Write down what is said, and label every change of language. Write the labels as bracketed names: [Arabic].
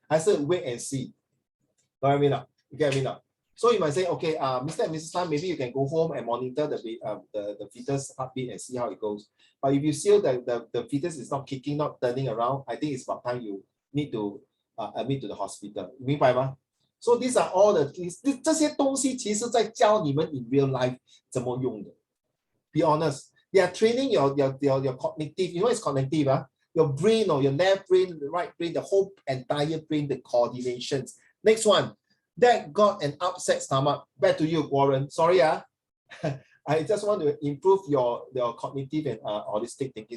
[Chinese] 还是 [English] wait and see? Know what I mean? You get what I mean? So you might say, okay, Mr. and Mrs. Tan, maybe you can go home and monitor the fetus heartbeat and see how it goes. But if you see that the fetus is not kicking, not turning around, I think it's about time you need to admit to the hospital. [Chinese] 明白吗？ [English] So these are all the things. [Chinese] 这些东西其实在教你们 [English] in real life [Chinese] 怎么用的。 [English] Be honest. They are training your cognitive. You know it's cognitive, your brain or your left brain, the right brain, the whole entire brain, the coordinations. Next one, that got an upset stomach. Back to you, Warren. Sorry, I just want to improve your cognitive and holistic thinking.